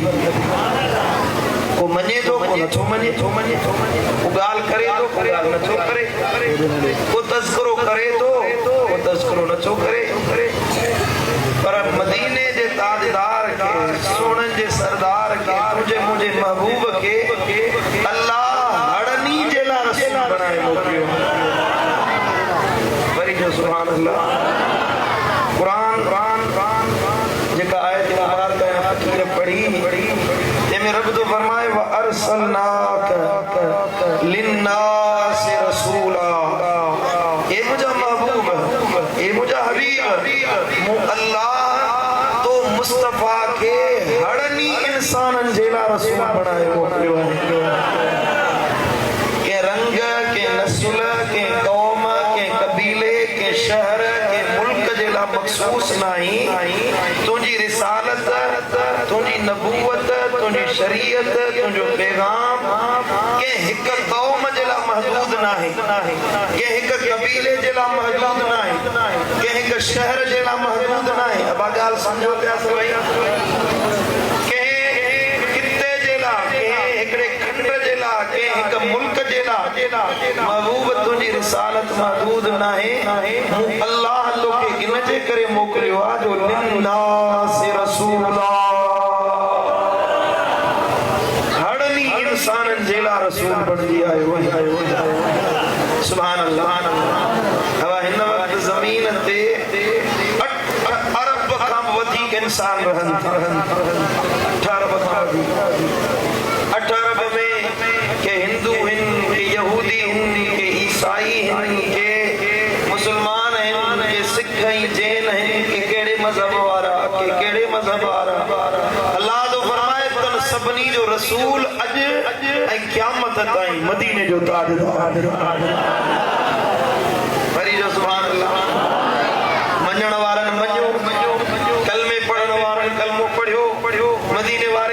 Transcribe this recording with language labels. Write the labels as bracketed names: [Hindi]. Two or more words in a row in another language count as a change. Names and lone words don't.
[Sindhi] को मञे थो को नथो मञे को ॻाल्हि करे थो को ॻाल्हि नथो करे को तज़किरो करे थो को तज़किरो नथो करे पर मदीने जे ताजदार के सोननि जे सरदार के तुंहिंजे मुंहिंजे महबूब के अल्लाह हड़नी जे लाइ रसूल बणाए मोकिलियो वरी जो [Arabic] سبحان الله. [Sindhi] क़ुरान जेका आयत मुबारक फ़कीर पढ़ी तंहिंमें रब तो फरमाए [Arabic] وأرسلناك للناس رسولا [Sindhi] ए मुंहिंजा महबूब ए मुंहिंजा हबीब मूं अल्लाह तो मुस्तफ़ा के हड़नी इंसाननि जे लाइ रसूल बणाए मोकिलियो आहे। के रंग के नस्ल के कौम के कबीले के शहर के मुल्क जे लाइ मखसूस नाही तुंहिंजी रिसालत तुंहिंजी नबूवत तुंहिंजी शरीयत तुंहिंजो पैगाम के हिक कौम जे लाइ महदूद नाहे के हिक कबीले जे लाइ महदूद नाहे के हिक शहर जे लाइ महदूद नाहे। अब ॻाल्हि सम्झो पिया सभई के हिते जे लाइ के हिकिड़े खंड जे लाइ के हिक मुल्क जे लाइ महबूब तुझी रिसालत महदूद नाहे अल्लाह तोखे इन जे करे मोकलियो आ जो [Arabic] للناس رسولا [Sindhi] हड़नी इंसानन जेला रसूल बन दिया है [Arabic] سبحان الله [Sindhi] हवा हिन वक्त जमीन ते अरब खां वधीक इंसान रहन 18 अरब में के हिंदू हिन के यहूदी हिन के ईसाई हिन के मुसलमान हिन के सिख हिन जैन हिन के केड़े मजहब वारा के केड़े मजहब वारा अल्लाह तो फरमाए तन सबनी जो रसूल अज ऐ क़यामत ताईं मदीने जो ताजदार वरी जो [Arabic] سبحان الله [Sindhi] मञण वारन मञो कलमे पढ़ण वारन कलमो पढ़ियो मदीने वारे